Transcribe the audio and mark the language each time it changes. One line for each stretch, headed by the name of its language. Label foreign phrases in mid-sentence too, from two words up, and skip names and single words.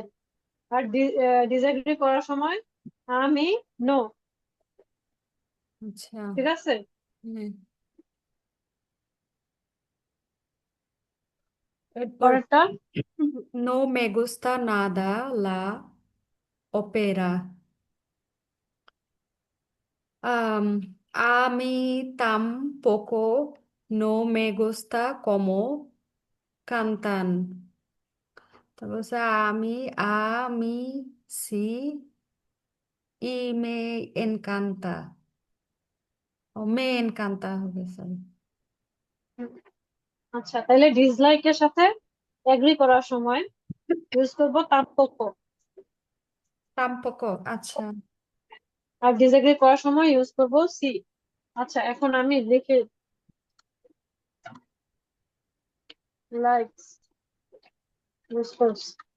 Bangla: আর ডিসএগ্রি করার সময়
Spanish: a mí no.
Bangla: আচ্ছা, ঠিক আছে? হ্যাঁ। এরপর পরেরটা।
Spanish: No me gusta nada la ópera, a mí tampoco no me gusta cómo cantan।
Bangla: তারপর হচ্ছে
Spanish: a mí sí y me encanta,
Bangla: ও
Spanish: me encanta
Bangla: হবে, সরি। আচ্ছা, তাহলে ডিসলাইকের সাথে এগ্রি করার সময় ইউজ করবো তাম্পোকো। tampoco, আচ্ছা। আর ডিসএগ্রি করার সময় ইউজ করবো সি। আচ্ছা, এখন আমি লিখে
English: likes use
Bangla: করছি।